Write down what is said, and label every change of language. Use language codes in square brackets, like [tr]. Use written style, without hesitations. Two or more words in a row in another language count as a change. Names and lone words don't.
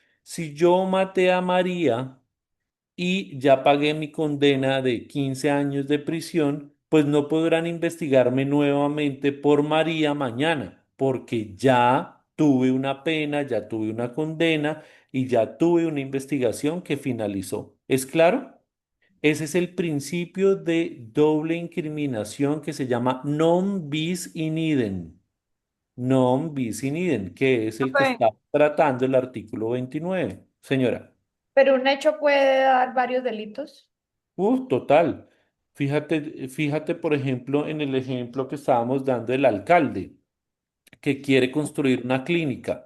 [es] Si yo maté a María y ya pagué mi condena de 15 años de prisión, pues no podrán investigarme nuevamente por María mañana, porque ya tuve una pena, ya tuve una condena y ya tuve una investigación que finalizó. ¿Es claro? Ese es el principio de doble incriminación que se llama [la] non bis in idem. Non bis in idem, [es] que es el que Profe, está tratando el artículo 29. Señora. pero un hecho puede dar varios delitos. Total. Fíjate, por ejemplo, en el ejemplo que estábamos dando del alcalde, que quiere construir una clínica.